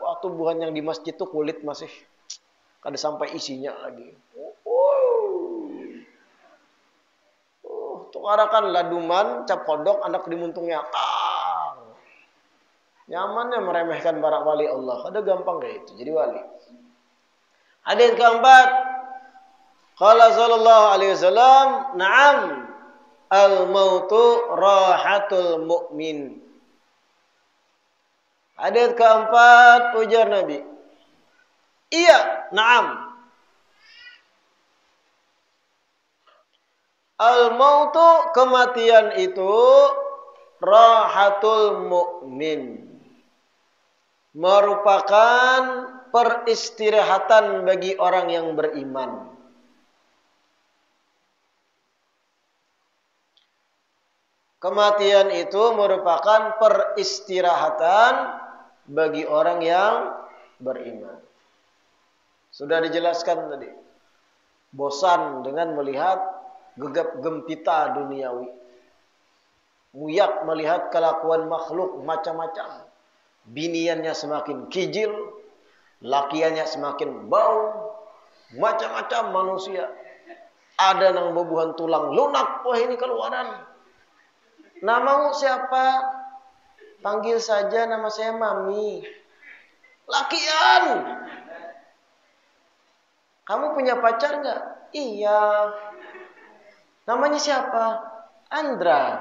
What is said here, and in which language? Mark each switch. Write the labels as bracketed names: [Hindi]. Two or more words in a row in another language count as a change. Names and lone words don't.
[Banjar] Waktu buhan yang di masjid itu kulit masih kada sampai isinya lagi. Tukarakan laduman, cap kodok, anak dimuntungnya. Nyamannya meremehkan para wali Allah. Ada gampang kayak itu. Jadi wali. Hadis keempat. [Arabic] قال صلى الله عليه وسلم نعم الموت راحة المؤمن." [Banjar] Hadis keempat ujar Nabi. Iya, na'am. Al-mautu kematian itu [Arabic] راحة المؤمن. [Banjar] Merupakan peristirahatan bagi orang yang beriman. Kematian itu merupakan peristirahatan bagi orang yang beriman. Sudah dijelaskan tadi. Bosan dengan melihat gegap gempita duniawi. Muyak melihat kelakuan makhluk macam-macam. Biniannya semakin kijil, lakiannya semakin bau, macam-macam manusia. Ada nang bebuhan tulang lunak, wah ini keluaran. [Indonesian] Namamu siapa? Panggil saja nama saya Mami. [Banjar] Lakian. [Indonesian] Kamu punya pacar enggak? Iya. Namanya siapa? Andra.